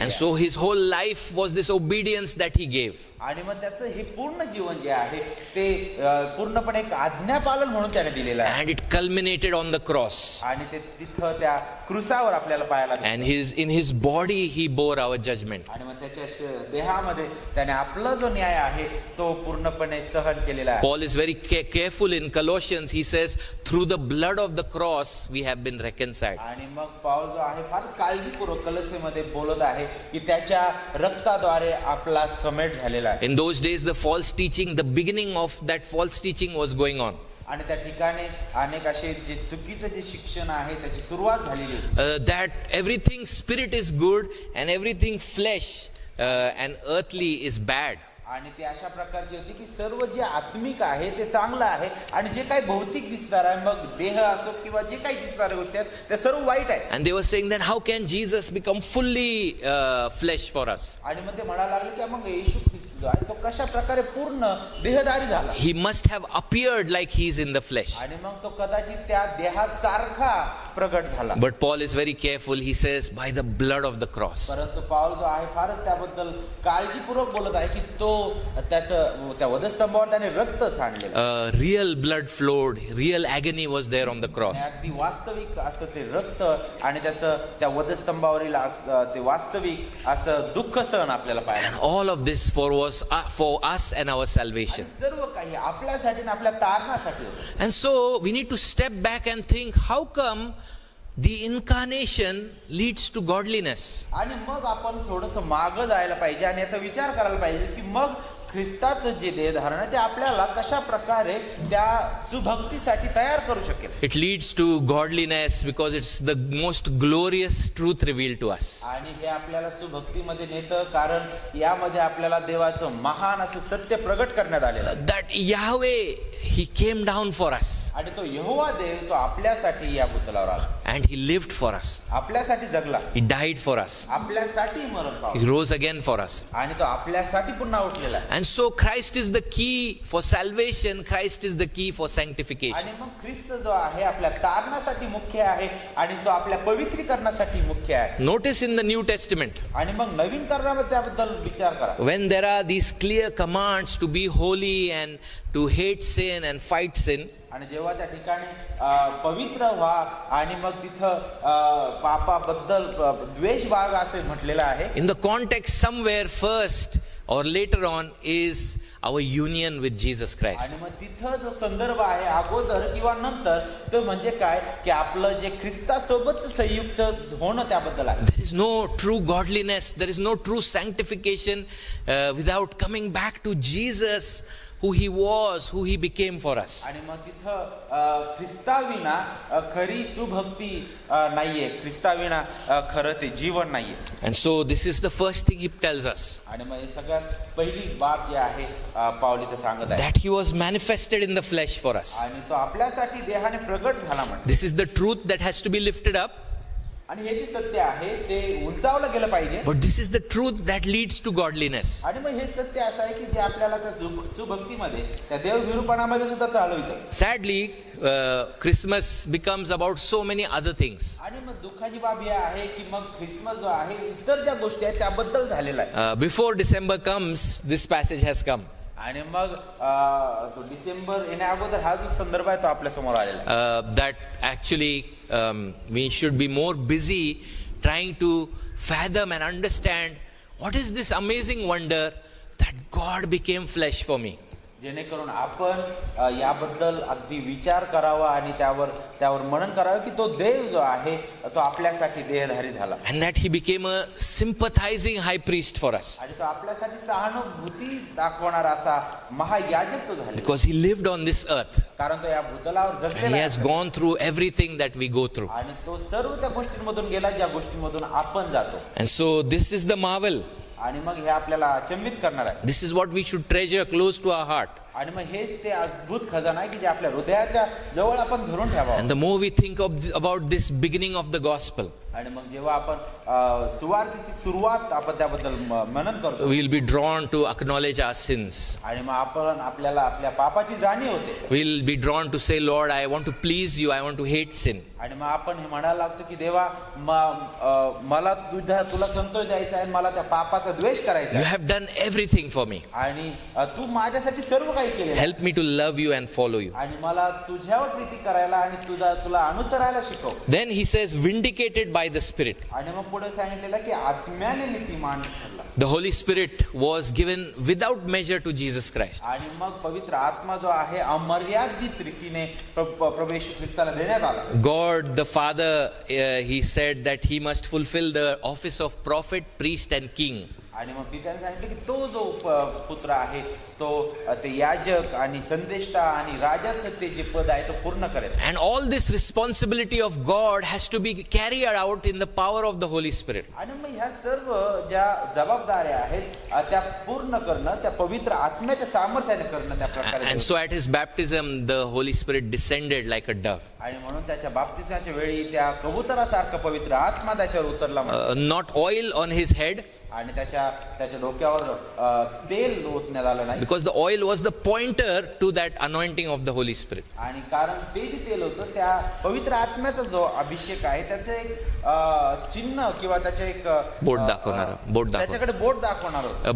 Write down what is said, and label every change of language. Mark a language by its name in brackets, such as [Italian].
[English] And so his whole life was this obedience that he gave. [Marathi] आणि मग त्याचं हे पूर्ण जीवन जे आहे ते पूर्णपणे एक आज्ञापालन म्हणून त्याने दिलेलं आहे. [English] And it culminated on the cross. [Marathi] आणि ते तिथं त्या क्रूसावर आपल्याला पाहायला लागतं. [English] And in his body he bore our judgment. [Marathi] आणि मग त्याच्या देहामध्ये त्याने आपला जो न्याय आहे तो पूर्णपणे सहन केलेला आहे. [English] Paul is very careful in Colossians. He says, through the blood of the cross we have been reconciled. [Marathi] आणि मग पाऊल जो आहे फार काळजीपूर्वक कलोसेमध्ये बोलत आहे की त्याच्या रक्ताद्वारे आपला समेट झालेला आहे. [English] In those days the false teaching, the beginning of that false teaching was going on. [Marathi] आणि त्या ठिकाणी अनेक असे जे चुकीचं जे शिक्षण आहे त्याची सुरुवात झालेली होती. [English] That everything spirit is good and everything flesh and earthly is bad. [Marathi] आणि ते अशा प्रकारची होती की सर्व जे आत्मिक आहे ते चांगलं आहे आणि जे काही भौतिक दिसणार आहे मग देह असो किंवा जे काही दिसणाऱ्या गोष्टी आहेत ते सर्व वाईट आहे. [English] And they were saying, then how can Jesus become fully flesh for us? [Marathi] आणि मग ते म्हणायला लागले की मग येशू ख्रिस्त जो आहे तो कशा प्रकारे पूर्ण देहधारी झाला. [English] He must have appeared like he is in the flesh. [Marathi] आणि मग तो कदाचित त्या देहासारखा प्रगट झाला. [English] But Paul is very careful. He says, by the blood of the cross. [Marathi] परंतु पाऊल जो आहे फारच त्याबद्दल काळजीपूर्वक बोलत आहे की तो त्याचं त्या वधस्तंभावर त्याने रक्त सांडलेलं. [English] Real blood flowed. Real agony was there on the cross. [Marathi] अगदी वास्तविक असं ते रक्त आणि त्याचं त्या वधस्तंभावरील ते वास्तविक असं दुःख सहन आपल्याला पाहायला. [English] And all of this for us and our salvation. [Marathi] सर्व काही आपल्यासाठी आणि आपल्या तारणासाठी होतं. [English] And so we need to step back and think, how come the incarnation leads to godliness? [Marathi] आणि मग आपण थोडंसं मागं जायला पाहिजे आणि याचा विचार करायला पाहिजे की मग ख्रिस्ताचं जे देहधारण आहे ते आपल्याला कशा प्रकारे त्या सुभक्तीसाठी तयार करू शकेल. [English] It leads to godliness because it's the most glorious truth revealed to us. [Marathi] आणि हे आपल्याला सुभक्तीमध्ये नेतं कारण यामध्ये आपल्याला देवाचं महान असं सत्य प्रगट करण्यात आलेलं आहे. [English] That Yahweh, He came down for us. [Marathi] आणि तो यहोवा देव तो आपल्यासाठी या भूतलावर आला. [English] And He lived for us. [Marathi] आपल्यासाठी जगला. [English] He died for us. [Marathi] आपल्यासाठी मरण [English] He [Marathi] पावला. [English] rose again for us. [Marathi] आणि तो आपल्यासाठी पुन्हा उठलेला आहे. [English] And so Christ is the key for salvation. Christ is the key for sanctification. [Marathi] आणि मग ख्रिस्त जो आहे आपल्या तारणासाठी मुख्य आहे आणि तो आपल्या पवित्रीकरणासाठी मुख्य आहे. [English] Notice in the New Testament, [Marathi] आणि मग नवीन करणामध्ये त्याबद्दल विचार करा. [English] when there are these clear commands to be holy and to hate sin and fight sin, [Marathi] आणि जेव्हा त्या ठिकाणी पवित्र व्हा आणि मग तिथं पापाबद्दल द्वेष बाळगा असे म्हटलेलं आहे. [English] in the context somewhere first or later on is our union with Jesus Christ. [Marathi] आणि मग तिथं जो संदर्भ आहे अगोदर किंवा नंतर तो म्हणजे काय की आपलं जे ख्रिस्तासोबत संयुक्त होणं त्याबद्दल आहे. [English] There is no true godliness, there is no true sanctification without coming back to Jesus, who He was, who He became for us. [Marathi] आणि मग तिथं ख्रिस्ताविना खरी सुभक्ती नाहीये. ख्रिस्ताविना खरं ते जीवन नाहीये. [English] And so this is the first thing He tells us, [Marathi] आणि मग हे सगळ्यात पहिली बाब जी आहे पावली तर सांगत आहे [English] that He was manifested in the flesh for us. [Marathi] आणि तो आपल्यासाठी देहाने प्रगट झाला म्हणतो. [English] This is the truth that has to be lifted up, [Marathi] आणि हे जे सत्य आहे ते उंचावलं गेलं पाहिजे. [English] but this is the truth that leads to godliness. [Marathi] आणि मग हे सत्य असं आहे की जे आपल्याला त्या सुभक्तीमध्ये त्या देवविरूपणामध्ये सुद्धा चालवितं. [English] Sadly, Christmas becomes about so many other things. [Marathi] आणि मग दुःखाची बाब ही आहे की मग ख्रिसमस जो आहे इतर ज्या गोष्टी आहेत त्याबद्दल झालेला आहे. [English] Before December comes, this passage has come. [Marathi] आणि मग तो डिसेंबर येण्या अगोदर हा जो संदर्भ आहे तो आपल्या समोर आलेला आहे. [English] That actually we should be more busy trying to fathom and understand what is this amazing wonder that God became flesh for me. [Marathi] जेणेकरून आपण याबद्दल अगदी विचार करावा आणि त्यावर मनन करावं की तो देव जो आहे तो आपल्यासाठी देहधारी झाला. [English] And that He became a sympathizing high priest for us. [Marathi] आणि तो आपल्यासाठी सहानुभूती दाखवणारा असा महायाजक तो झाला. [English] Because He lived on this earth. [Marathi] कारण तो या भूतलावर [English] And [Marathi] जगलेला [English] He has [Marathi] आहे. [English] gone through everything that we go through. [Marathi] आणि तो सर्व त्या गोष्टींमधून गेला ज्या गोष्टींमधून आपण जातो. [English] And so this is the marvel. [Marathi] आणि मग हे आपल्याला अचंबित करणार आहे. [English] This is what we should treasure close to our heart. [Marathi] आणि मग हेच ते अद्भुत खजाना आहे की जे आपल्या हृदयाच्या जवळ आपण धरून ठेवावं. [English] And the more we think about this beginning of the gospel, [Marathi] आणि मग जेव्हा आपण सुवार्तेची सुरुवात आपण त्याबद्दल मनन करतो [English] we will be drawn to acknowledge our sins. [Marathi] आणि मग आपल्याला आपल्या पापाची जाणीव होते. [English] We will be drawn to say, Lord, I want to please you. I want to hate sin. [Marathi] आणि मग आपण हे म्हणायला लागतो की देवा मला तुला संतोष द्यायचा आहे, मला त्या पापाचा द्वेष करायचा [English] You [Marathi] आहे. [English] have done everything for me. [Marathi] आणि तू माझ्यासाठी सर्व काही केले. [English] Help me to love you and follow you. [Marathi] आणि मला तुझ्यावर प्रीती करायला आणि तुला अनुसरायला शिकव. [English] Then he says, vindicated by the Spirit. [Marathi] आणि मग पुढे सांगितलेलं की आत्म्याने नीतिमान ठरला. [English] The Holy Spirit was given without measure to Jesus Christ. [Marathi] आणि मग पवित्र आत्मा जो आहे अमर्यादित रीतीने प्रभू येशू ख्रिस्ताला देण्यात आला. [English] God the Father, he said that he must fulfill the office of prophet, priest and king. [Marathi] आणि मग पित्याने सांगितलं की तो जो पुत्र आहे तो ते याजक आणि संदेष्टा आणि राजाचं ते जे पद आहे तो पूर्ण करेल. [English] And all this responsibility of God has to be carried out in the power of the Holy Spirit. [Marathi] आणि मग ह्या सर्व ज्या जबाबदाऱ्या आहेत त्या पूर्ण करणं त्या पवित्र आत्म्याच्या सामर्थ्याने करणं त्या प्रकारे. [English] And so at his baptism the Holy Spirit descended like a dove. [Marathi] आणि म्हणून त्याच्या बाप्तिस्माच्या वेळी त्या कबुतरासारखा पवित्र आत्मा त्याच्यावर उतरला. [English] Not oil on his head. [Marathi] आणि त्याच्या डोक्यावर तेल ओतण्यात आलं नाही. [English] Because the oil was the pointer to that anointing of the Holy Spirit. [Marathi] आणि कारण ते जे तेल होतं त्या पवित्र आत्म्याचा जो अभिषेक आहे त्याचं एक चिन्ह किंवा त्याचे एक बोट दाखवणार त्याच्याकडे बोट दाखवणार होतं.